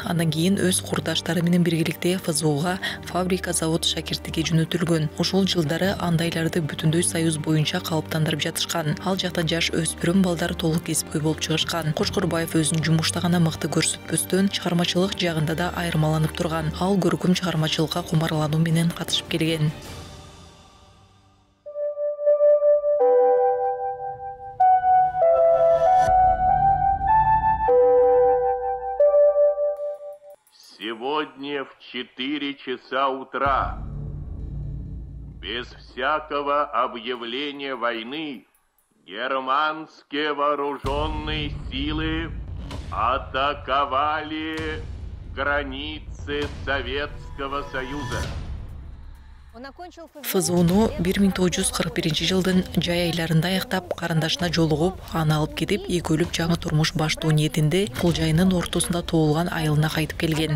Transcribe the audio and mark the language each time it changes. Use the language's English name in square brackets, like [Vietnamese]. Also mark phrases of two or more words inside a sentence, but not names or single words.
[Kyrgyz] Андан кийин өз курдаштары менен биргеликте ФЗУга фабрика-завод шакирттикке жөнөтүлгөн. Ошол жылдары андайларды бүтүндөй союз боюнча калыптандырып жатышкан. Ал жакта жаш өспүрүм балдар толук кесипкөй болуп чыгышкан. Кошкорбаев өзүнүн жумушта гана мыкты көрсөтпөстөн, чыгармачылык жагында да айырмаланып турган. Ал көркөм чыгармачылыкка кумарлануу менен катышып келген. [Russian] Сегодня в 4 часа утра, без всякого объявления войны, германские вооруженные силы атаковали границы Советского Союза. [Kyrgyz] ФЗУну 1941 жылдын жай айларында аяктап, карындашына жолугуп, аны алып кетип, экөөлүп жаңы турмуш баштоо ниетинде бул жайынын ортосунда туулган айылына кайтып келген.